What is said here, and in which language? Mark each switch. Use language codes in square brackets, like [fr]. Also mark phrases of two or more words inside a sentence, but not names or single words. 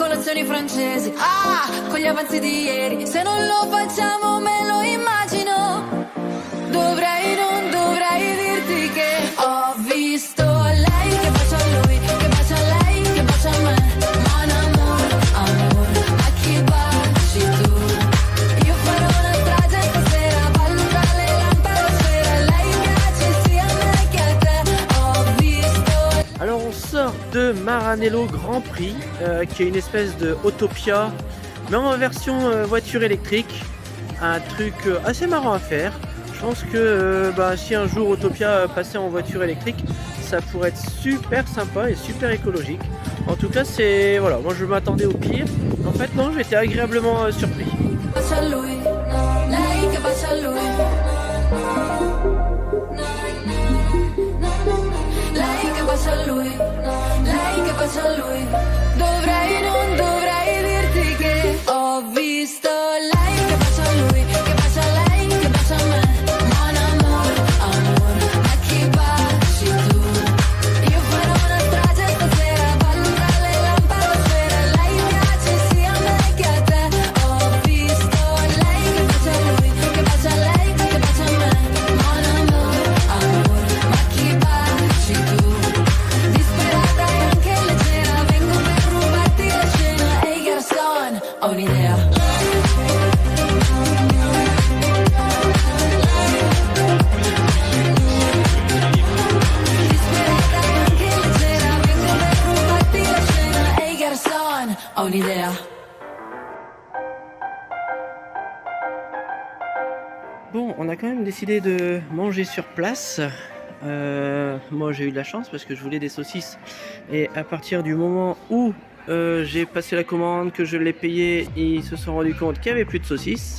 [it] canzoni francesi. Ah, con gli avanzi di ieri. Se non lo facciamo me lo immagino. Dovrei, non dovrei dirti che ho visto lei che bacia a lui, che bacia a lei, che bacia a me. [fr] Mon amour, [it] amor, ma chi baci tu? Io farò una strage stasera, ballo tra le lampade a sfera. Lei piace sia a me che a te. Ho visto. [fr] Alors on sort de Maranello Grand Prix, qui est une espèce de Autopia, mais en version voiture électrique. Un truc assez marrant à faire. Je pense que si un jour Autopia passait en voiture électrique, ça pourrait être super sympa et super écologique. En tout cas, c'est voilà, moi je m'attendais au pire. En fait, non, j'étais agréablement surpris. [it] Bacia a lui, lei che bacia a lui. Lei che bacia a lui, lei che bacia a lui. Dovrei, non dovrei dirti che ho visto lei che bacia a lui, che bacia a lei, che bacia a me. [fr] Mon amour, [it] amor, ma chi baci tu? Io farò una strage stasera, ballo tra le lampade a sfera. Lei piace sia a me che a te. Ho visto lei che bacia a lui, che bacia a lei, che bacia a me. [fr] Mon amour, [it] amor, ma chi baci tu? Disperata e anche leggera, vengo per rubarti la scena. Ehi garçon, ho un'idea. Disperata e anche leggera, vengo per rubarti la scena. Ehi garçon, ho un'idea. [fr] Bon, on a quand même décidé de manger sur place. Moi j'ai eu de la chance parce que je voulais des saucisses. Et à partir du moment où j'ai passé la commande, que je l'ai payé, ils se sont rendus compte qu'il n'y avait plus de saucisses.